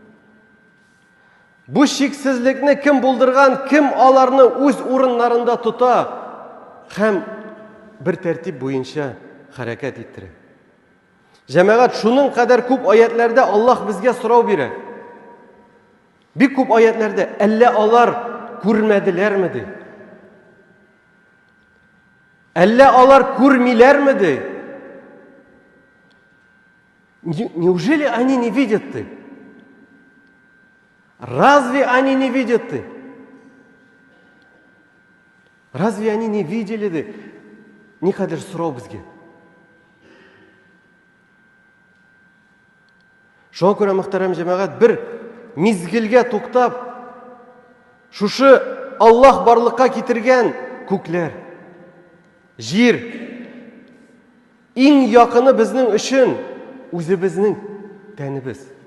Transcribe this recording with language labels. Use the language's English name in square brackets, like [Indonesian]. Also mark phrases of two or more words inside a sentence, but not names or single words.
[Tatar] Бу чиксезлекне кем булдырган, кем аларны үз урыннарында тота һәм бер тәртип буенча хәрәкәт иттерә. Җәмәгать, шуның кадәр күп аятларда Аллаһ безгә сорау бирә. Бик күп аятларда, әллә алар күрмәделәрме ди? Әллә алар күрмиләрме ди? [Russian] Неужели они не видят ты? Разве они не видят ты? Разве они не видели ты? [Tatar] Никадәр сорау безгә. Шуңа күрә, мөхтәрәм җәмәгать, бер мизгелгә туктап, шушы Аллаһ барлыкка китергән күкләр, җир, иң якыны безнең өчен үзебезнең тәнебез.